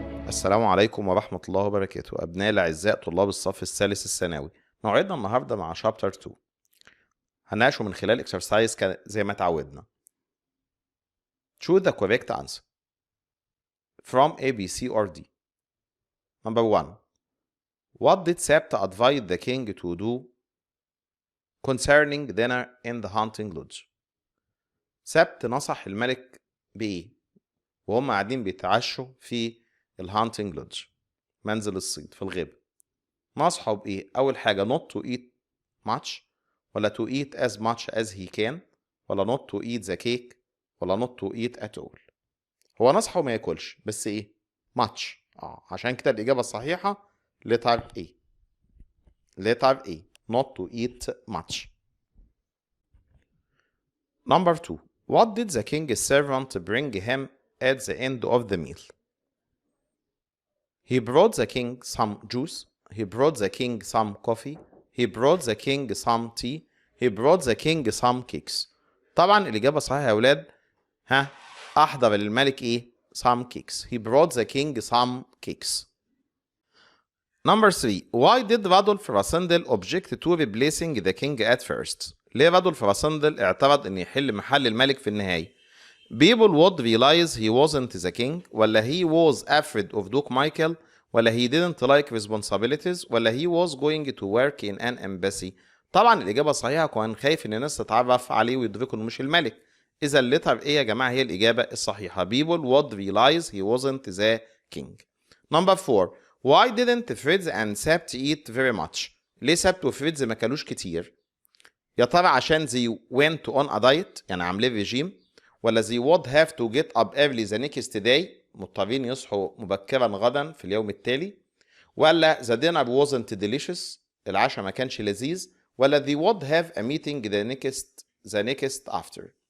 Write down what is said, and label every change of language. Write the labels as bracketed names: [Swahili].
[Arabic] السلام عليكم ورحمة الله وبركاته. أبناء الأعزاء طلاب الصف الثالث الثانوي، موعدنا النهاردة مع شابتر 2 هنناقشه من خلال اكسرسايز زي ما اتعودنا. [English] Choose the correct answer from A, B, C or D. Number 1. What did Sept advise the king to do concerning dinner in the hunting lodge? [Arabic] سبت نصح الملك بإيه وهم قاعدين بيتعشوا في الهانتنج لودج، منزل الصيد في الغابة. نصحوا بإيه؟ أول حاجة [English] not to eat much، ولا to eat as much as he can، ولا not to eat the cake، ولا not to eat at all. [Arabic] هو نصحه ما ياكلش بس إيه؟ much. عشان كده الإجابة الصحيحة [English] letter A. letter A not to eat much. Number 2. What did the king's servant bring him at the end of the meal? He brought the king some juice. He brought the king some coffee. He brought the king some tea. He brought the king some cakes. [Arabic] طبعا الإجابة الصحيحة يا أولاد أحضر للملك إيه؟ [English] some cakes. He brought the king some cakes. Number 3. Why did Radolf Rassendyll object to replacing the king at first? [Arabic] ليه رادولف راسندل اعترض إن يحل محل الملك في النهاية؟ [English] People would realize he wasn't the king، ولا he was afraid of Duke Michael، ولا he didn't like responsibilities، ولا he was going to work in an embassy. [Arabic] طبعا الإجابة الصحيحة كان خايف إن الناس تتعرف عليه ويدركوا إنه مش الملك. إذا الليتر إيه يا جماعة هي الإجابة الصحيحة. [English] People would realize he wasn't the king. Number 4. Why didn't Fritz and Sept eat very much؟ [Arabic] ليه سبت وفريدز ما كانوش كتير؟ [English] يا ترى عشان they went on a diet [Arabic] يعني عاملين ريجيم، [English] ولا they would have to get up early the next day [Arabic] مضطرين يصحوا مبكرا غدا في اليوم التالي، [English] ولا the dinner wasn't delicious [Arabic] العشاء ما كانش لذيذ، [English] ولا they would have a meeting the next after.